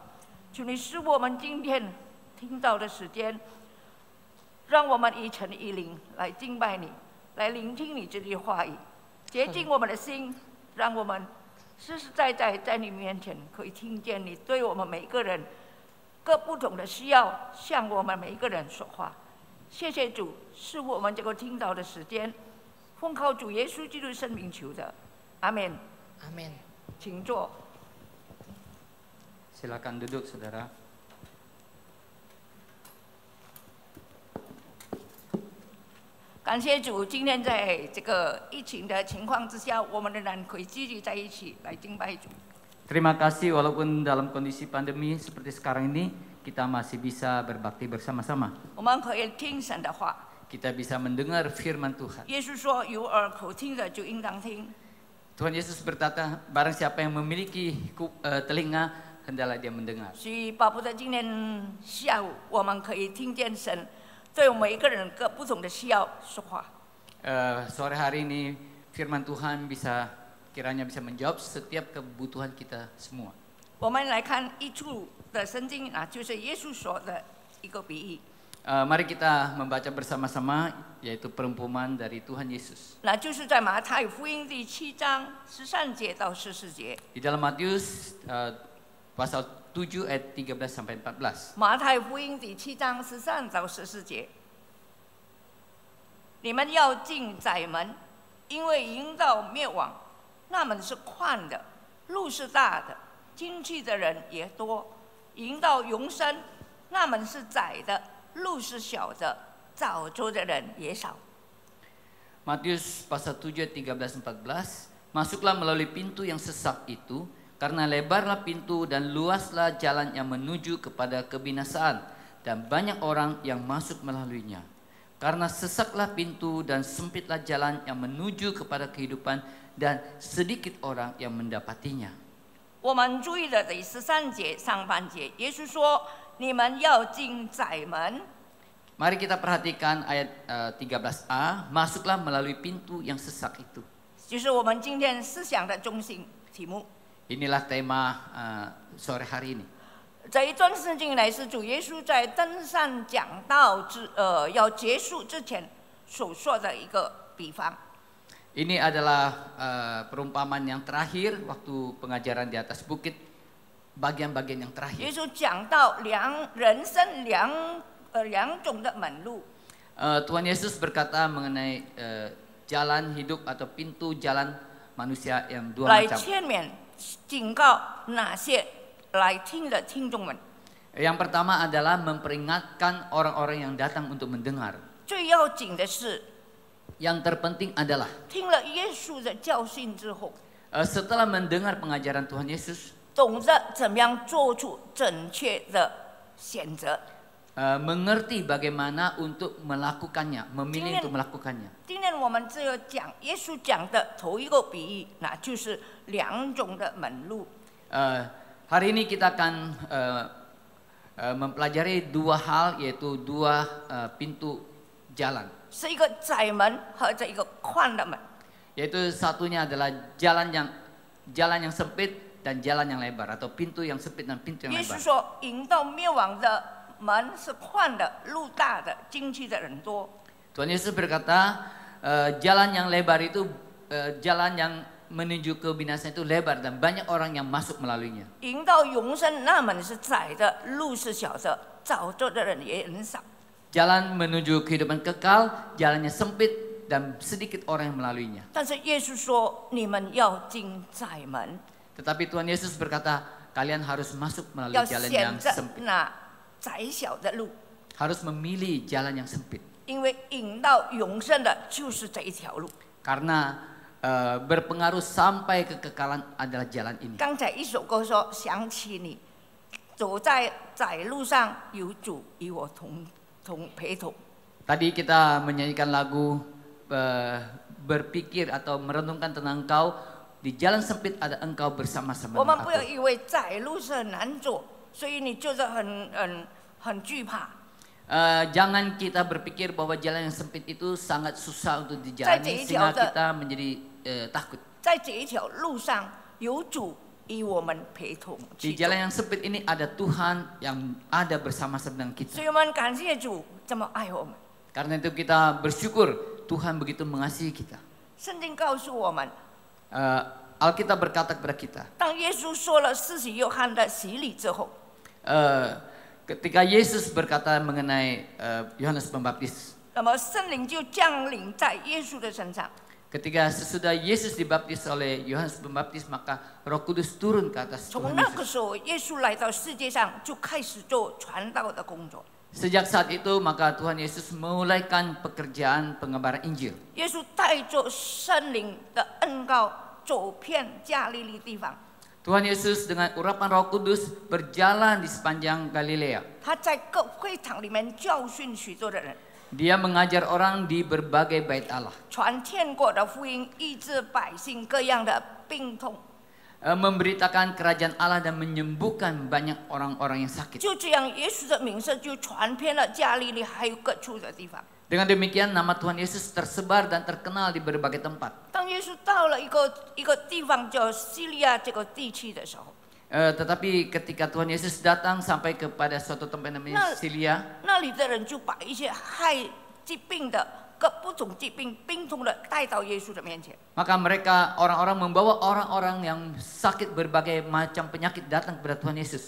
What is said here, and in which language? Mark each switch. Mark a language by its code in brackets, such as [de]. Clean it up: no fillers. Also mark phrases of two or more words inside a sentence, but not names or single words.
[zh] 求你使我们今天听到的时间，让我们一诚一灵来敬拜你，来聆听你这句话语，洁净我们的心，让我们实实在在在你面前可以听见你对我们每个人各不同的需要向我们每一个人说话。谢谢主，是我们这个听到的时间，奉靠主耶稣基督圣名求的，阿门。阿门。请坐。 [id] Silakan duduk, saudara. [zh] 感谢主，今天在这个疫情的情况之下，我们仍然可以聚集在一起来敬拜主。 [id] Terima kasih walaupun dalam kondisi pandemi seperti sekarang ini kita masih bisa berbakti bersama-sama. [zh] 我们可以听神的话。 [id] Kita bisa mendengar firman Tuhan. [zh] 耶稣说：“有耳可听的就应当听。” [id] Tuhan Yesus berkata, barang siapa yang memiliki telinga, hendaklah dia mendengar. [zh] 所以，巴不得今天下午我们可以听见神对我们每一个人各不同的需要说话。 [id] Sore hari ini firman Tuhan kiranya bisa menjawab setiap kebutuhan kita semua. [zh] 我们来看一处的圣经啊，就是耶稣说的一个比喻。 [id] Mari kita membaca bersama-sama, yaitu perumpamaan dari Tuhan Yesus. [zh] 那就是在马太福音第7章13节到14节。 [id] Di dalam Matius pasal 7 ayat 13 sampai 14. [zh] 马太福音第7章13到14节。你们要进窄门，因为引到灭亡，那门是宽的，路是大的，进去的人也多；引到永生，那门是窄的，路是小的，找着的人也少。 [id] Matius pasal 7 ayat 13-14, masuklah melalui pintu yang sesak itu, karena lebarlah pintu dan luaslah jalan yang menuju kepada kebinasaan, dan banyak orang yang masuk melaluinya. Karena sesaklah pintu dan sempitlah jalan yang menuju kepada kehidupan, dan sedikit orang yang mendapatinya. [zh] 我们注意了第13节上半节，耶稣说：“你们要进窄门。” [id] Mari kita perhatikan ayat 13a, masuklah melalui pintu yang sesak itu. [zh] 就是我们今天思想的中心题目。 [id] Inilah tema sore hari ini. [zh] 这一段圣经乃是主耶稣在登山讲道要结束之前所说的一个比方。 [id] Ini adalah perumpamaan yang terakhir waktu pengajaran di atas bukit, bagian-bagian yang [zh] 耶 [id] terakhir. [zh] 稣讲到人生两种的门路。 [id] Tuhan Yesus berkata mengenai jalan hidup atau pintu jalan manusia yang dua [zh] 来 [id] macam. [zh] 劝勉警告那些来听的听众们。 [id] Yang pertama adalah memperingatkan orang-orang yang datang untuk mendengar. [zh] 最要紧的是， [id] Yang terpenting adalah [zh] 听了耶稣的教训之后， [id] setelah mendengar pengajaran Tuhan Yesus, [zh] 懂得怎么样做出正确的选择。 [id] mengerti bagaimana untuk melakukannya, memilih untuk melakukannya. [zh] 今天我们只有讲耶稣讲的头一个比喻，那就是2种的门路。 [id] Hari ini kita akan mempelajari 2 hal, yaitu 2 pintu jalan. [zh] 是一个窄门和这一个宽的门。 [id] Yaitu satunya adalah jalan yang sempit dan jalan yang lebar, atau pintu yang sempit dan pintu yang [zh] 耶稣 [id] lebar. [zh] 说，引到灭亡的门是宽的，路大的，进去的人多。 [id] Tuhan Yesus berkata, jalan yang lebar itu jalan yang menuju kebinasaan itu lebar dan banyak orang yang masuk melaluinya. [zh] 引到永生那门是窄的，路是小的，找着的人也很少。 [id] Jalan menuju kehidupan kekal, jalannya sempit dan sedikit orang yang melaluinya. [zh] 但是耶稣说，你们要进窄门， [id] Tetapi Tuhan Yesus berkata, kalian harus masuk melalui [zh] 要 [id] jalan [zh] 选 [id] yang [zh] 择 [id] sempit. [zh] 那窄小的路， [id] Harus memilih jalan yang sempit. [zh] 因为引到永生的就是这一条路。 [id] Karena berpengaruh sampai kekekalan adalah jalan ini. [zh] 刚才一首歌说，想起你，走在窄路上，有主与我同陪同。 [id] Tadi kita menyanyikan lagu berpikir atau merenungkan tentang Engkau, di jalan sempit ada Engkau bersama-sama [zh] 我们 [id] dengan [zh] 不要 [id] aku. [zh] 以为窄路是很难走，所以你就是很惧怕。 [id] Jangan kita berpikir bahwa jalan yang sempit itu sangat susah untuk [zh] 在这 [id] dijalani [zh] 一条 [id] sehingga [zh] 的 [id] kita menjadi takut. [zh] 在这一条路上，有主与我们陪同 [id] Di [zh] 去走。 [id] jalan yang sempit ini ada Tuhan yang ada bersama-sama dengan [zh] 所 [id] kita. [zh] 以我们感谢主这么爱我们。 [id] Karena itu kita bersyukur Tuhan begitu mengasihi kita. [zh] 圣经告诉我们， [id] Alkitab berkata kepada kita, [zh] 当耶稣说了施洗约翰的洗礼之后， [id] ketika Yesus berkata mengenai Yohanes Pembaptis, [zh] 那么圣灵就降临在耶稣的身上。 [id] ketika sesudah Yesus dibaptis oleh Yohanes Pembaptis, maka Roh Kudus turun ke atas [zh] 从 [id] Tuhan [zh] 那个 [id] Yesus. [zh] 时候，耶稣来到世界上，就开始做传道的工作。 [id] Sejak saat itu maka Tuhan Yesus memulaikan pekerjaan pengabaran Injil. [zh] 耶稣带着圣灵的恩膏，走遍加利利地方。 [id] Tuhan Yesus dengan urapan Roh Kudus berjalan di sepanjang Galilea. [zh] 他在各会场里面教训许多的人， [id] Dia mengajar orang di berbagai bait Allah, [zh] 传天国的福音，医治百姓各样的病痛。 [id] memberitakan kerajaan Allah dan menyembuhkan banyak orang-orang yang sakit. [zh] 就这样，耶稣的名声就传遍了加利利，还有各处的地方。 [id] Dengan demikian nama Tuhan Yesus tersebar dan terkenal di berbagai tempat. [zh] 当耶稣到了一个地方叫西利亚这个地区的时候， [id] Tetapi ketika Tuhan Yesus datang sampai kepada suatu tempat namanya Silia, [zh] 那里的人就把一些害疾病的各不种疾病病痛的带到耶稣的面前。 [id] maka mereka orang-orang membawa orang-orang yang sakit berbagai macam penyakit datang kepada Tuhan Yesus.